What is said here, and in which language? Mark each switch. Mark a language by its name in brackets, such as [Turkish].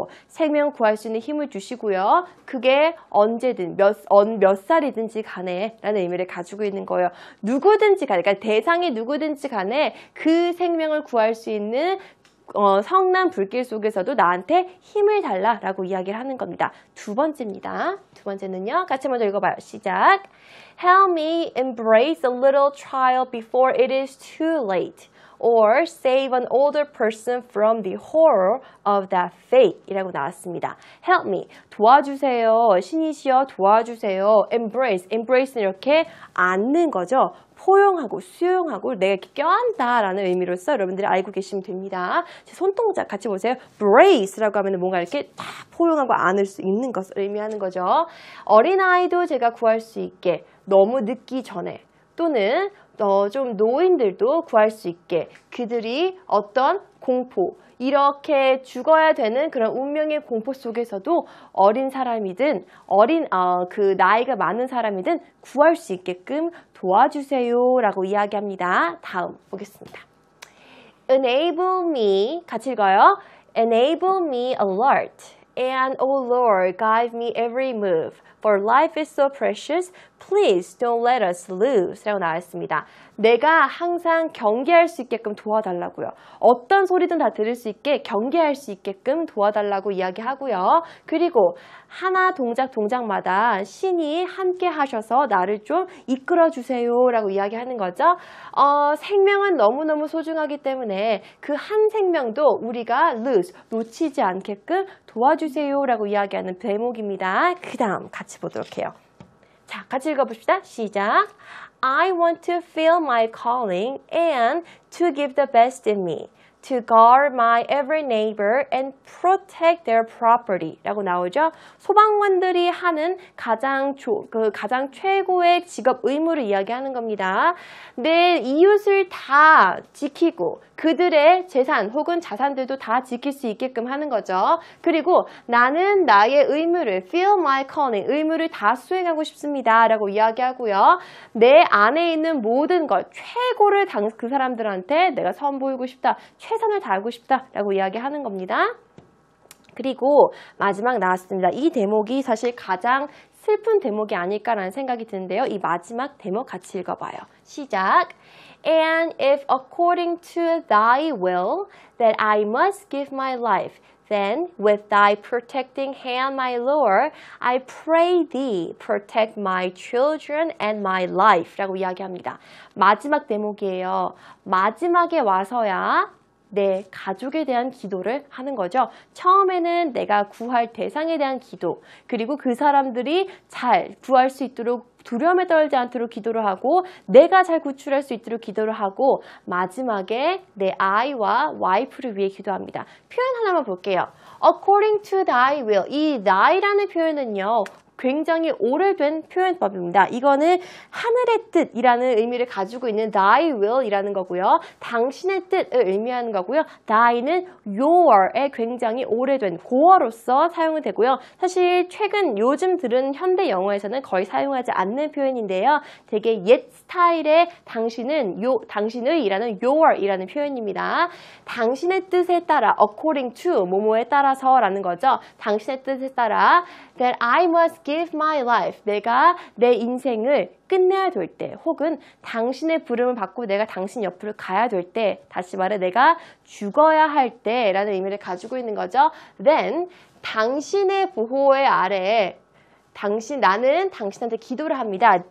[Korean] 생명 구할 수 있는 힘을 주시고요. 그게 언제든 몇 살이든지 간에 라는 의미를 가지고 있는 거예요. 누구든지 간에, 그러니까 대상이 누구든지 간에 그 생명을 구할 수 있는 성난 불길 속에서도 나한테 힘을 달라라고 이야기를 하는 겁니다. 두 번째입니다. 두 번째는요. 같이 먼저 읽어봐요. 시작. [English] Help me embrace a little trial before it is too late. Or save an older person from the horror of that fate [Korean] 이라고 나왔습니다. [English] Help me, [Korean] 도와주세요. 신이시여 도와주세요. Embrace는 이렇게 안는 거죠. 포용하고 수용하고 내가 이렇게 껴안다라는 의미로서 여러분들이 알고 계시면 됩니다. 제 손동작 같이 보세요. brace라고 하면 뭔가 이렇게 다 포용하고 안을 수 있는 것을 의미하는 거죠. 어린아이도 제가 구할 수 있게 너무 늦기 전에 또는 좀 노인들도 구할 수 있게 그들이 어떤 공포 이렇게 죽어야 되는 그런 운명의 공포 속에서도 어린 사람이든 그 나이가 많은 사람이든 구할 수 있게끔 도와주세요 라고 이야기합니다. 다음 보겠습니다. [English] Enable me [Korean] 같이 읽어요. [English] Enable me alert and O Lord guide me every move. For life is so precious, Please don't let us lose [Korean] 라고 나왔습니다. 내가 항상 경계할 수 있게끔 도와달라고요. 어떤 소리든 다 들을 수 있게 경계할 수 있게끔 도와달라고 이야기하고요. 그리고 하나 동작마다 신이 함께 하셔서 나를 좀 이끌어주세요 라고 이야기하는 거죠. 생명은 너무너무 소중하기 때문에 그 한 생명도 우리가 lose, 놓치지 않게끔 도와주세요 라고 이야기하는 대목입니다. 그 다음 같이 보도록 해요. 자, 같이 읽어봅시다. 시작. [English] I want to feel my calling and to give the best in me, to guard my every neighbor and protect their property [Korean] 라고 나오죠. 소방관들이 하는 가장 최고의 직업 의무를 이야기하는 겁니다. 내 이웃을 다 지키고 그들의 재산 혹은 자산들도 다 지킬 수 있게끔 하는 거죠. 그리고 나는 나의 의무를 [English] feel my calling, [Korean] 의무를 다 수행하고 싶습니다 라고 이야기하고요. 내 안에 있는 모든 것, 최고를 그 사람들한테 내가 선보이고 싶다, 최선을 다하고 싶다 라고 이야기하는 겁니다. 그리고 마지막 나왔습니다. 이 대목이 사실 가장 슬픈 대목이 아닐까라는 생각이 드는데요. 이 마지막 대목 같이 읽어봐요. 시작. [English] And if according to thy will that I must give my life, then with thy protecting hand, my Lord, I pray thee, protect my children and my life [Korean] 라고 이야기합니다. 마지막 대목이에요. 마지막에 와서야 내 가족에 대한 기도를 하는 거죠. 처음에는 내가 구할 대상에 대한 기도, 그리고 그 사람들이 잘 구할 수 있도록 두려움에 떨지 않도록 기도를 하고 내가 잘 구출할 수 있도록 기도를 하고 마지막에 내 아이와 와이프를 위해 기도합니다. 표현 하나만 볼게요. [English] According to thy will. [Korean] 이 thy라는 표현은요. 굉장히 오래된 표현법입니다. 이거는 하늘의 뜻이라는 의미를 가지고 있는 thy will이라는 거고요. 당신의 뜻을 의미하는 거고요. thy는 your의 굉장히 오래된 고어로서 사용이 되고요. 사실 최근 요즘 들은 현대 영어에서는 거의 사용하지 않는 표현인데요. 되게 옛 스타일의 당신의 이라는 your이라는 표현입니다. 당신의 뜻에 따라 according to 뭐뭐에 따라서 라는 거죠. 당신의 뜻에 따라 [English] that I must give my life. [Korean] 내가 내 인생을 끝내야 될 때 혹은 당신의 부름을 받고 내가 당신 옆으로 가야 될 때 다시 말해 내가 죽어야 할 때라는 의미를 가지고 있는 거죠. Then 당신의 보호의 아래에 나는 당신한테 기도를 합니다.